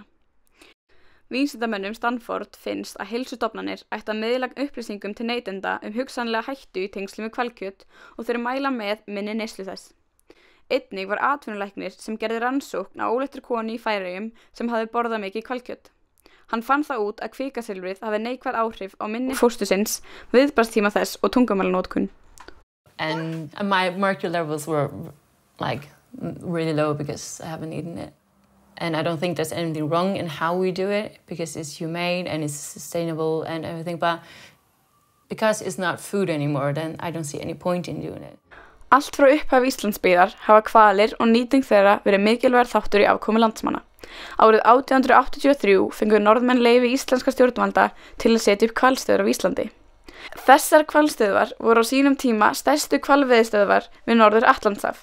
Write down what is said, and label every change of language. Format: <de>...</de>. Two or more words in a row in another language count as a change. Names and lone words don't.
<is>Vísindamönnum Stanford finnst að heilsustofnanir ættu að miðla upplýsingum til neytenda hugsanlega hættu í tengslum við hvalkjöt og þeir mæla með minni neyslu þess. Einnig var atvinnulæknir sem gerði rannsókn á óléttri konu í Færeyjum sem hafði borðað mikið hvalkjöt. Hann fann það út að kvikasilfrið hafi neikvæð áhrif á minni fóstursins, viðbragðstíma þess og tungumálanotkun.</is> <en>And my mercury levels were like really low because I haven't eaten it. And I don't think there's anything wrong in how we do it because it's humane and it's sustainable and everything. But because it's not food anymore, then I don't see any point in doing it.</en> <is>Allt frá upphafi Íslandsbyggðar hafa hvalir og nýting þeirra verið mikilvægur þáttur í afkomu landsmanna. Árið 1883 fengu Norðmenn leyfi íslenska stjórnvalda til að setja upp hvalstöðvar á Íslandi. Þessar hvalstöðvar voru á sínum tíma stærstu hvalveiðistöðvar við Norður-Atlantshaf.</is>